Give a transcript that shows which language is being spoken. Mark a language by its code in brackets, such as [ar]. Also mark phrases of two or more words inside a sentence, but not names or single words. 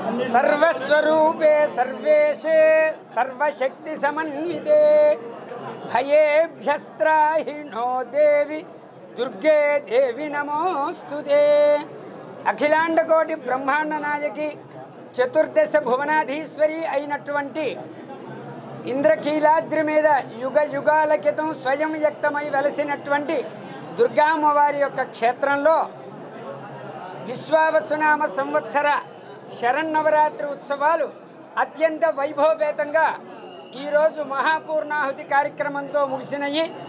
[sa] सर्वस्वरूपे सर्वेशे सर्वशक्ति समन्विते भयेभ्यस्त्राहि नो देवी दुर्गे देवी नमोस्तुते। [te] అఖిలాండ కోటి బ్రహ్మాండ నాయకి చతుర్దశ భువనాధీశ్వరి అయినటువంటి ఇంద్రకీలాద్రి మీద యుగ యుగాల క్రితం స్వయం వ్యక్తమై వెలసినటువంటి దుర్గామ్మవారి యొక్క క్షేత్రంలో విశ్వావసునామ సంవత్సర శరన్నవరాత్రి ఉత్సవాలు అత్యంత వైభవపేతంగా ఈరోజు మహాపూర్ణాహుతి కార్యక్రమంతో ముగిసినయి.